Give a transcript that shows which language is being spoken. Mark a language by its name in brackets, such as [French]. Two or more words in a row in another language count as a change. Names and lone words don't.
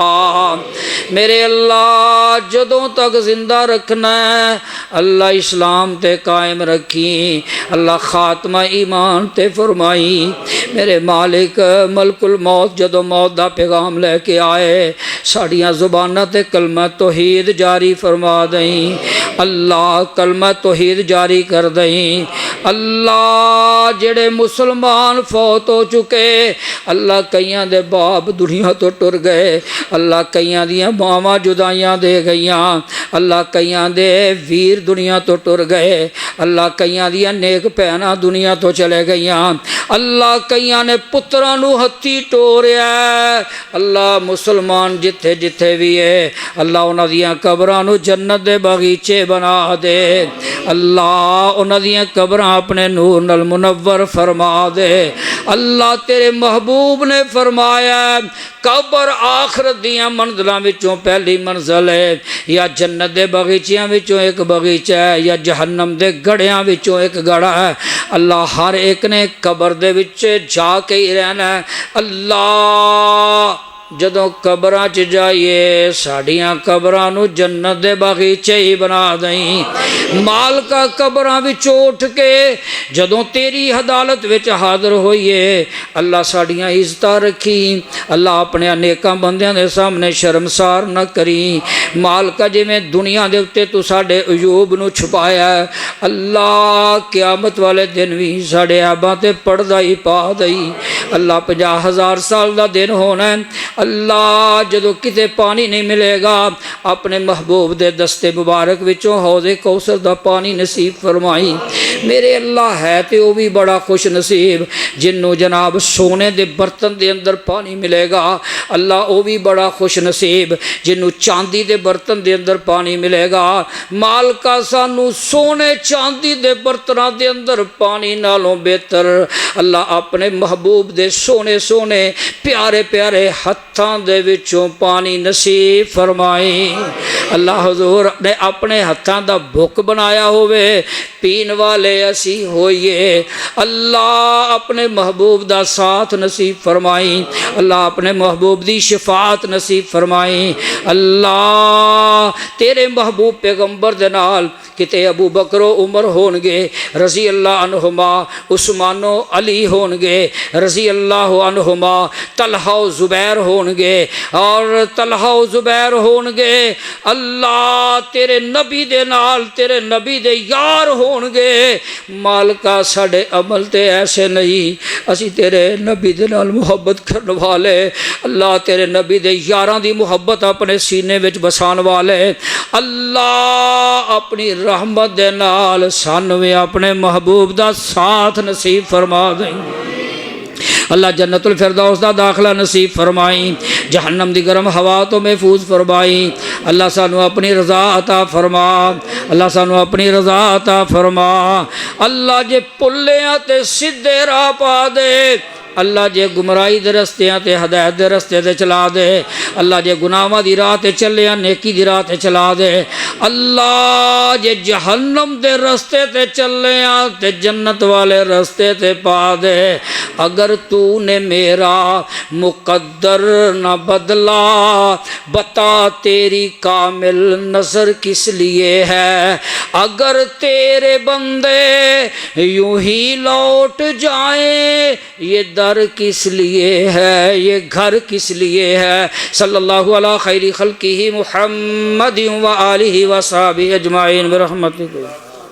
[Punjabi] میرے اللہ جدوں تک زندہ رکھنا ہے اللہ اسلام تے قائم رکھی اللہ خاتمہ ایمان تے فرمائی۔ میرے مالک ملک الموت جدوں موت دا پیغام لے کے آئے ساڑیاں زبانہ تے کلمہ توحید جاری فرما دیں اللہ کلمہ توحید جاری کر دیں اللہ جڑے مسلمان فوت ہو چکے اللہ کئیاں دے باپ دنیا تو ٹر گئے اللہ کئیاں دیاں ماواں جدائیاں دے گئیاں اللہ کئیاں دے ویر دنیا تو ٹر گئے اللہ کئیاں دیاں نیک پہنا دنیا تو چلے گئیاں اللہ کئیاں نے پتراں نو ہتھی ٹوریا اللہ مسلمان جتھے جتھے بھی ہے اللہ انہاں دیاں قبراں نو جنت دے باغیچے بنا دے اللہ انہاں دیاں قبراں اپنے نور نال منور فرما دے اللہ تیرے محبوب نے فرمایا قبر آخرت دیاں منزلاں وچوں پہلی منزل ہے یا جنت دے باغیچیاں وچوں ایک باغیچہ ہے یا جہنم دے گڑھیاں وچوں ایک گڑھا ہے اللہ ہر ایک نے قبر دے وچ جا کے ہی رہنا ہے اللہ جدوں قبراں چ جائیے ساڑیاں قبراں نو جنت دے باغیچے ہی بنا دیں مالکا قبراں وچ اٹھ کے جدوں تیری عدالت وچ حاضر ہوئیے اللہ ساڑیاں عزتاں رکھی اللہ اپنے نیکاں بندیاں دے سامنے شرمسار نہ کری مالکا جی میں دنیا دے اتے تو ساڑے عیوب نو چھپایا ہے اللہ قیامت والے دن بھی ساڑے عیباں تے پردہ ہی پا دئی اللہ 50,000 سال دا دن ہونا ہے اللہ جدو کتے پانی نہیں ملے گا اپنے محبوب دے دستے مبارک وچوں حوض کوثر دا پانی نصیب فرمائی میرے اللہ ہے تے وہ بھی بڑا خوش نصیب جنوں جناب سونے دے برتن دے اندر پانی ملے گا اللہ وہ بھی بڑا خوش نصیب جنوں چاندی دے برتن دے اندر پانی ملے گا مالکا سانو سونے چاندی دے برتناں دے اندر پانی نالوں بہتر اللہ اپنے محبوب دے سونے سونے پیارے پیارے ہتھاں دے وچوں پانی نصیب فرمائی اللہ حضور نے اپنے ہتھاں دا بھک بنایا ہوئے پین والے اسی ہوئیے اللہ اپنے محبوب دا ساتھ نصیب فرمائی اللہ اپنے محبوب دی شفاعت نصیب فرمائی اللہ تیرے محبوب پیغمبر دے نال کتے ابو بکر و عمر ہونگے [Arabic] رضی اللہ عنہما [Punjabi] عثمان و علی ہونگے رضی [Arabic] اللہ عنہما [Punjabi] طلحہ و زبیر ہونگے اور طلحہ و زبیر ہونگے اللہ تیرے نبی دے نال تیرے نبی دے یار ہونگے مالکا ساڑے عمل تے ایسے نہیں اسی تیرے نبی دے نال محبت کرنے والے اللہ تیرے نبی دے یاراں دی محبت اپنے سینے وچ بسان والے اللہ اپنی رحمت دے نال سانویں اپنے محبوب دا ساتھ نصیب فرما دیں اللہ جنت الفردوس دا داخلہ نصیب فرمائی جہنم دی گرم ہوا تو محفوظ فرمائی اللہ سانو اپنی رضا عطا فرما اللہ سانو اپنی رضا عطا فرما اللہ جے پلیاں تے سدھے راہ پا دے اللہ جے گمراہی دے رستیاں تے ہدایت دے رستے تے چلا دے اللہ جے گناہاں دی راہ تے چلیاں نیکی دی راہ تے چلا دے اللہ جے جہنم دے رستے تے چلیاں تے جنت والے رستے تے پا دے [Urdu] اگر تو نے میرا مقدر نہ بدلا بتا تیری کامل نظر کس لیے ہے اگر تیرے بندے یوں ہی لوٹ جائیں یہ در کس لیے ہے یہ گھر کس لیے ہے [Arabic] صلی اللہ علی خیر خلقہ محمد و آلہ و صحابہ اجمعین برحمتک